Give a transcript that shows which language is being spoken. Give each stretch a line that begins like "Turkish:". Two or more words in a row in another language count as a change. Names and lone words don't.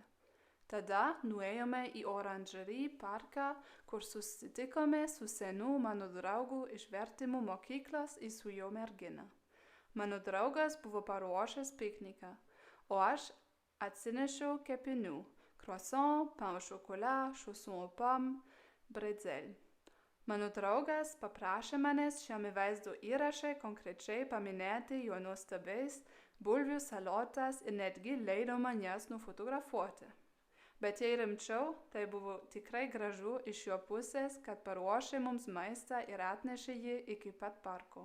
Lithuanian: Tada nuėjome į Oranžerie parką, kur susitikome su senu mano draugu iš vertimų mokyklos į su jo mergina. Mano draugas buvo paruošęs pikniką, o aš atsinešiau kepinių –
French: croissant, pain au chocolat, chaussons aux pommes, bretzel.
Lithuanian: Mano draugas paprašė manęs šiame vaizdo įraše konkrečiai paminėti jo nuostabiais bulvių salotas ir netgi leido man jas nufotografuoti. Bet jei rimčiau, tai buvo tikrai gražu iš jo pusės, kad paruošė mums maistą ir atnešė jį iki pat parko.